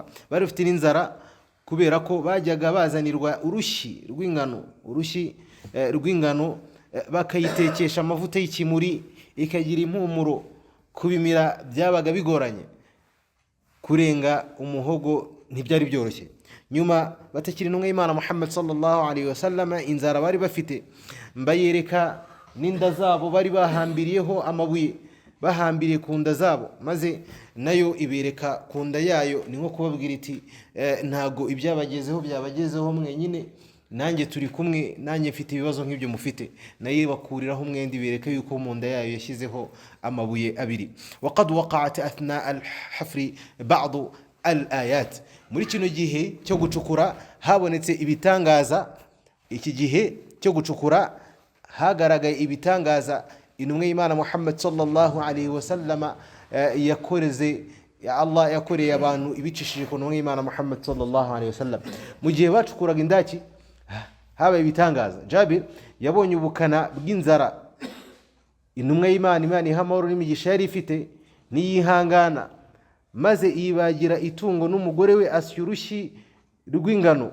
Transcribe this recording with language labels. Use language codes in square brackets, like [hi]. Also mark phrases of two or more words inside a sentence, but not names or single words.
[rw] Bari bafite n'inzara kubera ko bajyaga bazanirwa urushyi rw'ingano bakayitekesha amavuta y'ikimuri ikagira impumuro. Kubimira byabaga bigoranye, kurenga umuhogo ntibyari byoroshye. Nyuma batakira intumwa y'Imana Muhammad [ar] صلى الله عليه وسلم [rw] inzara bari bafite, mbayereka n'inda zabo bari bahambiriyeho amabuye, bahambiriye ku nda zabo, maze nayo ibereka ku nda yayo. Ni nko kubabwira iti ntago ibyabagezeho byabagezeho mwenyine, nanjye turi kumwe, nanjye mfite ibibazo nk'ibyo mufite. Nayo bakuriraho umwenda ibereka yuko mu nda yayo yashyizeho amabuye 2. [ar] وقد وقعت أثناء الحفر بعض الآيات. [rw] Muri kino gihe cyo gucukura habonetse ibitangaza. Iki gihe cyo gucukura hagaragaye ibitangaza intumwa y'Imana Muhammad [ar] صلى الله عليه وسلم [rw] yakoreze Allah yakoreye abantu ibicishije ku ntumwa y'Imana Muhammad [ar] صلى الله عليه وسلم. [rw] Mu gihe bacukuraga indaki habaye ibitangaza. Jabir yabonye ubukana bw'inzara intumwa y'Imana, Imana ihamahoro n'imigisha yari ifite niyihangana, maze ibagira itungo n'umugore we asya urushyi rw'ingano.